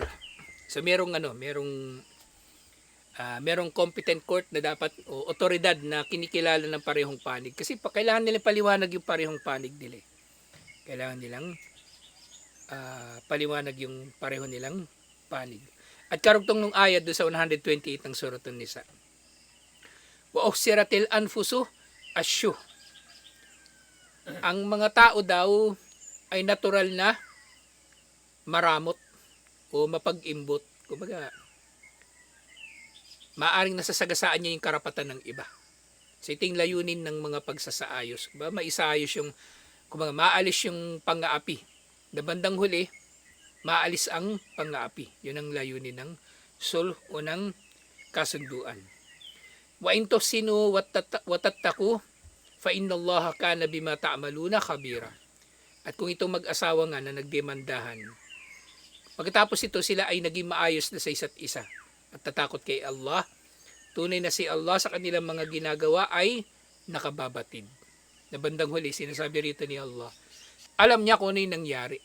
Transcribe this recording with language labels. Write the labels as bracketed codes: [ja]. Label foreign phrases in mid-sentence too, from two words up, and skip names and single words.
[tl] So merong [en] competent court [tl] na dapat o otoridad na kinikilala ng parehong panig. Kasi kailangan nila paliwanag yung parehong panig nila. Kailangan nilang paliwanag yung pareho nilang panig. At karugtong nung ayat do sa 128 ng Surat An-Nisa. [ar] وأحضرت الأنفس الشح. [tl] Ang mga tao daw ay natural na maramot o mapag-imbot. Kumbaga, maaring nasasagasaan niya yung karapatan ng iba. So ito yung layunin ng mga pagsasaayos. Maisaayos yung, kumbaga, maalis yung pang-aapi. Na bandang huli, maalis ang pang-aapi. Yun ang layunin ng sulh o ng kasunduan. [ar] وإن تحسنوا وتتقوا فإن الله كان بما تعملون خبيرا. [tl] At kung itong mag-asawa nga na nagdemandahan, pagkatapos ito sila ay naging maayos na sa isa't isa at tatakot kay Allah, tunay na si Allah sa kanilang mga ginagawa ay nakababatid. Na bandang huli, sinasabi rito ni Allah, alam niya kung ano yung nangyari.